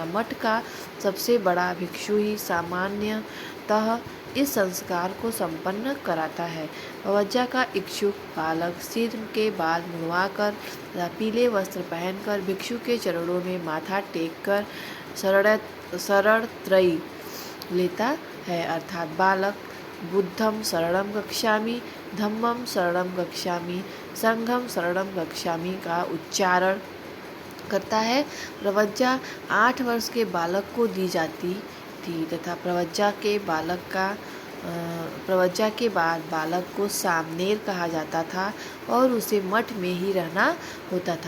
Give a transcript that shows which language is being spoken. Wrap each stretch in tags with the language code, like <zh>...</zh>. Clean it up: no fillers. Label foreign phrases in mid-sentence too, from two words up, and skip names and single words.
<hi>मठ का सबसे बड़ा भिक्षु ही सामान्यतः इस संस्कार को संपन्न कराता है। पवज्जा का इच्छुक बालक सिर के बाल मुड़वाकर तथा पीले वस्त्र पहनकर भिक्षु के चरणों में माथा टेक कर शरण त्रयी लेता है, अर्थात बालक</hi> <pi>बुद्धम शरणम गच्छामि, धम्मम शरणम गच्छामि, संघम शरणम गच्छामि</pi> <hi>का उच्चारण करता है। प्रवज्जा 8 वर्ष के बालक को दी जाती थी तथा प्रवज्जा के बाद बालक को सामनेर कहा जाता था और उसे मठ में ही रहना होता था।</hi>